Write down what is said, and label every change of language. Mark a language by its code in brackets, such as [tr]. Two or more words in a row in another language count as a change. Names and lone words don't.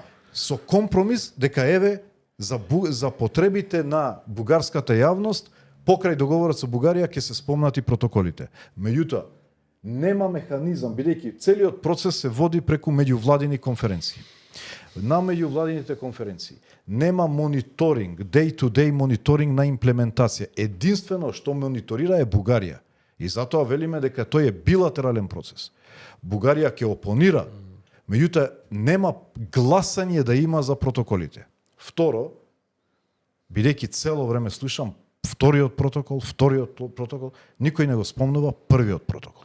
[mk] Со компромис дека еве за потребите на бугарската јавност покрај договорот со Бугарија ќе се спомнати протоколите. Меѓутоа нема механизам, бидејќи целиот процес се води преку меѓувладини конференции. На меѓувладините конференции нема мониторинг, day-to-day мониторинг на имплементација. Единствено што мониторира е Бугарија. И затоа велиме дека тој е билатерален процес. Бугарија ќе опонира, меѓутоа нема гласање да има за протоколите. Второ, бидејќи цело време слушам вториот протокол, никој не го спомнува првиот протокол.